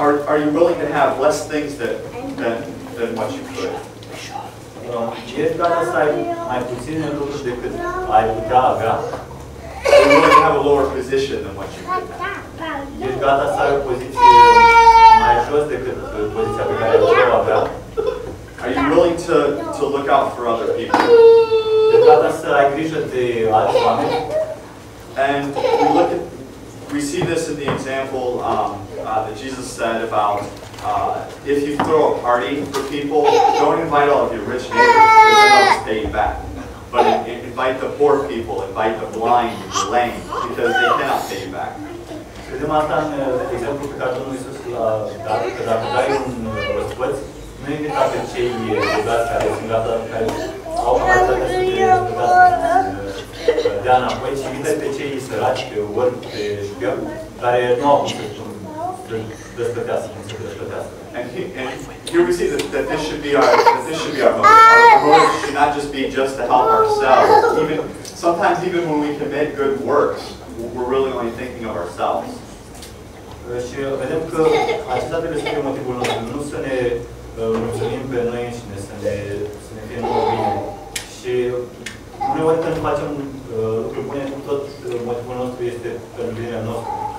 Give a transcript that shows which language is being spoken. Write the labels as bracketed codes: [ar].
[en] Are you willing to have less things than what you could? [ro] Ești gata să ai mai puține lucruri decât ai putea avea? [en] Are you willing to have a lower position than what you could have? [ro] Ești gata să ai o poziție mai jos decât poziția pe care ai putea avea? [en] Are you willing to look out for other people? [ro] Ești gata să ai grijă de alți oameni? [en] And we see this in the example that Jesus said about if you throw a party for people, don't invite all of your rich neighbors because they'll just pay you back. But invite the poor people, invite the blind and the lame because they cannot pay you back. [ro] Vedem asta în exemplu pe care Domnul Iisus l-a dat, că dacă dai un răspuț, nu invita pe cei bogați care sunt gata, care au capacitatea să te răspuțească, dea înapoi, ci invita pe cei săraci, pe orbi, pe șpion, care nu au cum să răsplătească, cum să te răsplătească. [en] And here we see that this should be our motive. Our motive should not just be just to help ourselves. Sometimes even when we commit good works, we're really only thinking of ourselves. [ro] Și vedem că acesta trebuie să fie motivul nostru, nu să ne mulțumim pe noi înșine, să ne fie nouă bine. Și uneori când facem lucruri bune, tot motivul nostru este pentru binele nostru.